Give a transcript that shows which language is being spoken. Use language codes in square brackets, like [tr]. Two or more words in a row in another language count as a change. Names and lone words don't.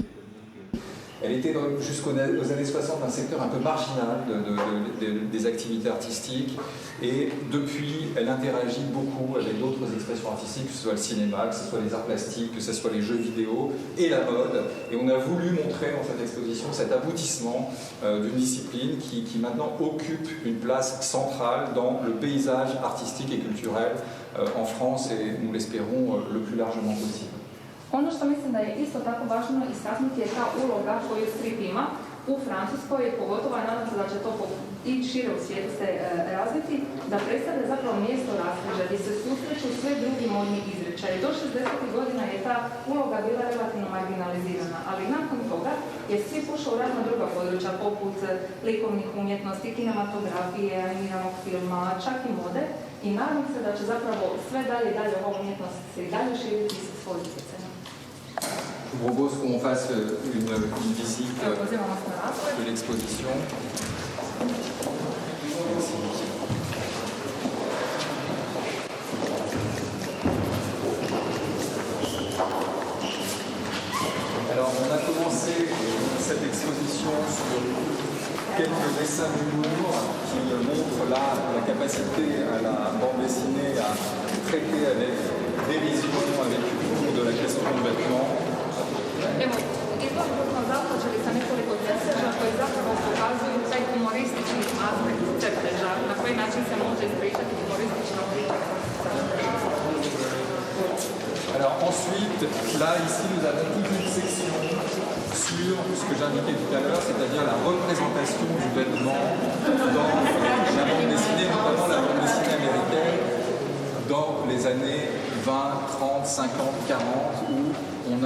[fr] Elle était jusqu'aux années 60 un secteur un peu marginal des activités artistiques et depuis elle interagit beaucoup avec d'autres expressions artistiques, que ce soit le cinéma, que ce soit les arts plastiques, que ce soit les jeux vidéo et la mode. Et on a voulu montrer dans cette exposition cet aboutissement d'une discipline qui maintenant occupe une place centrale dans le paysage artistique et culturel en France et nous l'espérons le plus largement possible. [hr] Ono što mislim da je isto tako važno istaknuti je ta uloga koju strip ima u Francuskoj, pogotovo nadam se da će to i šire u svijetu se razviti, da predstavlja zapravo mjesto raskrižja gdje se susreću sve drugi modni izričaji. Do 60. godina je ta uloga bila relativno marginalizirana, ali nakon toga je svi pošao u razna druga područja, poput likovnih umjetnosti, kinematografije, animiranog filma, čak i mode, i nadam se da će zapravo sve dalje i dalje ova umjetnost se i dalje širiti sa svojim utjecajem. [fr] Je vous propose qu'on fasse une visite de l'exposition. Alors, on a commencé cette exposition sur quelques dessins d'humour qui montrent là la capacité à la bande dessinée à traiter avec dérision, avec humour de la question du vêtement. [hr] Evo, izložbu smo započeli sa nekoliko crteža koji zapravo pokazuju taj humoristični aspekt crteža, na koji način se može ispričati humoristična priča. [fr] Alors ensuite, là, ici, nous avons toute une section sur ce que j'indiquais tout à l'heure, c'est-à-dire la représentation du vêtement dans la bande dessinée, notamment la bande dessinée américaine, dans les années 20, 30, 50, 40, où on